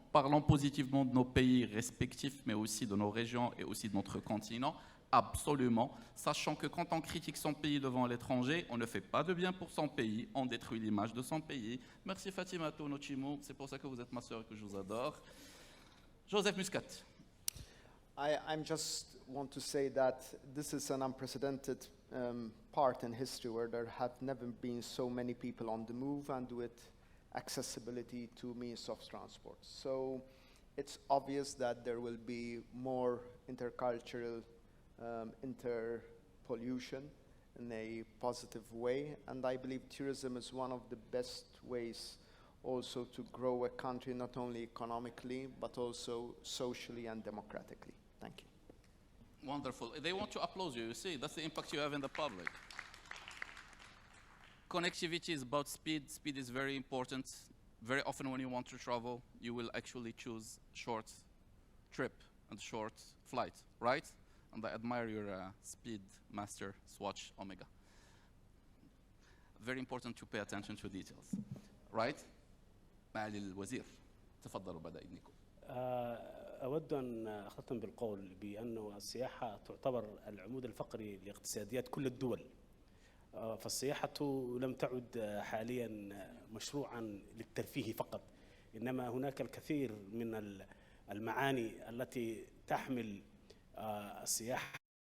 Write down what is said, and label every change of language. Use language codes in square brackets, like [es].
[fr] Parlons positivement de nos pays respectifs, mais aussi de nos régions et aussi de notre continent, absolument. Sachant que quand on critique son pays devant l'étranger, on ne fait pas de bien pour son pays, on détruit l'image de son pays. Merci Fatima Tonochimo, c'est pour ça que vous êtes ma sœur et que je vous adore. Joseph Muscat. [en] I just want to say that this is an unprecedented part in history where there have never been so many people on the move and with accessibility to means of transport. So it's obvious that there will be more intercultural interpollution in a positive way, and I believe tourism is one of the best ways also to grow a country not only economically but also socially and democratically. Thank you. Wonderful. They want to applaud you. You see, that's the impact you have in the public. Connectivity is about speed. Speed is very important. Very often when you want to travel, you will actually choose short trip and short flight, right? And I admire your Speed Master Swatch Omega. Very important to pay attention to details, right? [ar] معالي الوزير تفضلوا بدأ إذنكم. أود أن أختم بالقول بأن السياحة تعتبر العمود الفقري لاقتصاديات كل الدول. فالسياحة لم تعد حاليا مشروعا للترفيه فقط، إنما هناك الكثير من المعاني التي تحمل السياحة